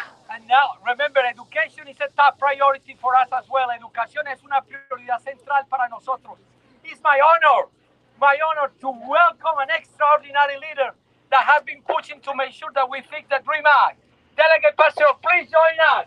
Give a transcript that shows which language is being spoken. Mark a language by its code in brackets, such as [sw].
[en] And now, remember, education is a top priority for us as well. [es] Educación es una prioridad central para nosotros. [en] It's my honor to welcome an extraordinary leader that has been pushing to make sure that we fix the DREAM Act. Delegate Pastor, please join us.